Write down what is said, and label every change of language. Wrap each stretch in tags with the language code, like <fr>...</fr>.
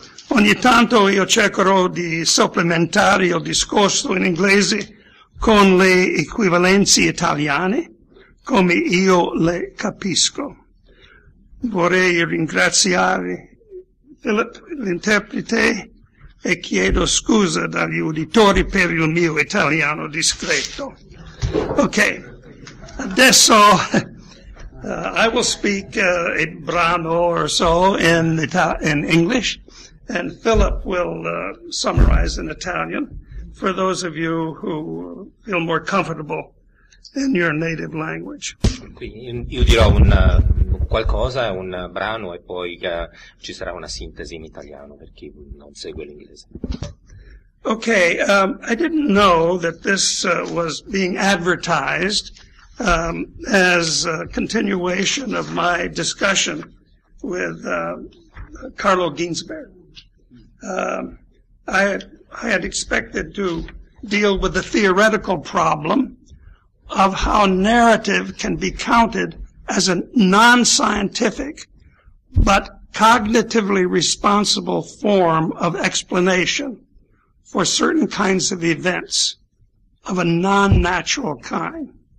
<it>Ogni tanto io cercherò di supplementare il discorso in inglese con le equivalenze italiane, come io le capisco. Vorrei ringraziare Philip, l'interprete, e chiedo scusa dagli uditori per il mio italiano discreto.</it> <en>Ok, adesso I will speak a brano or so in English, and Philip will summarize in Italian for those of you who feel more comfortable in your native language.</en> <it>Io dirò un qualcosa, un brano, e poi ci sarà una sintesi in italiano per chi non segue l'inglese.</it> <en>Okay, I didn't know that this was being advertised as a continuation of my discussion with Carlo Ginzburg. I had expected to deal with the theoretical problem of how narrative can be counted as a non-scientific but cognitively responsible form of explanation for certain kinds of events of a non-natural kind.</en>